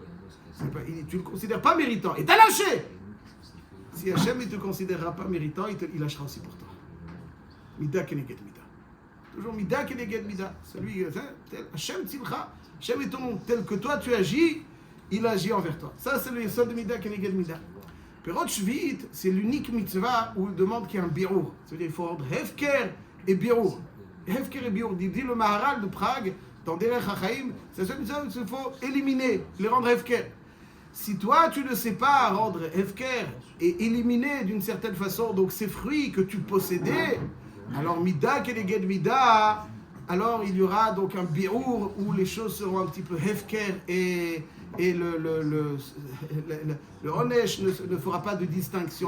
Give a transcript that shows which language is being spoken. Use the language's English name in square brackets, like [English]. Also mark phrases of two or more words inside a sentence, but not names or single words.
[French] Tu ne le considères pas méritant. Et t'as lâché. Si Hachem ne te considérera pas méritant, il lâchera aussi pour toi. [Hebrew] מדה כנגד מדה. Toujours מדה כנגד מדה. [French] Celui, [Hebrew] השם צלך. [French] Hachem est ton nom. Tel que toi tu agis, il agit envers toi. Ça, c'est le yesod de [Hebrew] מדה כנגד מדה. פירות שביעית, [French] c'est l'unique mitzvah où il demande qu'il y ait un birour. C'est-à-dire qu'il faut rendre hefker et birour. Hefker et birour. Dit le Maharal de Prague, dans Derech HaChaim, c'est ce mitzvah où il faut éliminer, les rendre hefker. Si toi, tu ne sais pas rendre hefker et éliminer d'une certaine façon donc ces fruits que tu possédais, alors [Hebrew] מדה כנגד מדה, [French] alors il y aura donc un birour où les choses seront un petit peu hefker et le onesh ne fera pas de distinction.